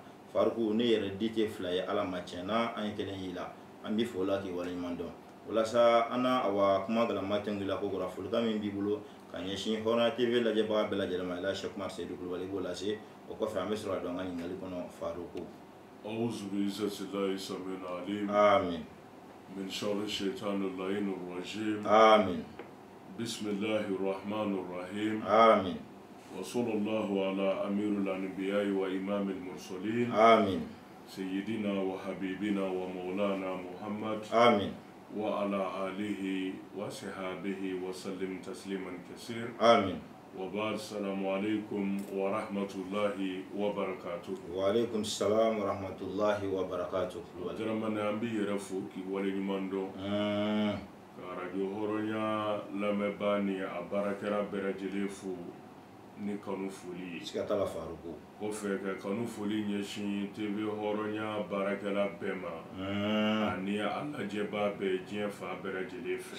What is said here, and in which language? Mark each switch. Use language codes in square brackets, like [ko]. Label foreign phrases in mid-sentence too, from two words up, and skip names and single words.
[bm] Faruku ne yɛrɛ di tɛ fila ye ala ma tiɲɛ na an ye kelen y'i la an b'i fo o la k'i waleɲuman dɔn. Walasa an na kuma galama tɛnku la ko kɔrɔ folikan min b'i bolo ka ɲɛsin Hɔrɔnya TV lajɛbaga bɛɛ lajɛlen ma Elhaji Seku Umaru Seydou Kulubali b'o lase o kɔfɛ an bɛ sɔrɔ ka don an ka ɲininkali kɔnɔ Faruku. [ar] أعوذ بعزة الله السميع العليم آمين من شر الشيطان اللعين الرجيم آمين بسم الله الرحمن الرحيم آمين وصلى الله على أمير الأنبياء وإمام المرسلين آمين سيدنا وحبيبنا ومولانا محمد آمين وعلى آله وصحبه وسلم تسليما كثيرا آمين وبعد السلام عليكم ورحمة الله وبركاته. وعليكم السلام ورحمة الله وبركاته. [bm] Adramane an b'i yɛrɛ fo k'i waleɲuman dɔn ka radio Hɔrɔnya lamɛnbaa ni a baarakɛla bɛɛ lajɛlen fo ni kanu foli siga t'a la Faruku ko fɛ ka kanu foli ɲɛsin TV hɔrɔnya baarakɛla bɛɛ ma ani a lajɛbaa bɛɛ diɲɛ fan bɛɛ lajɛlen fɛ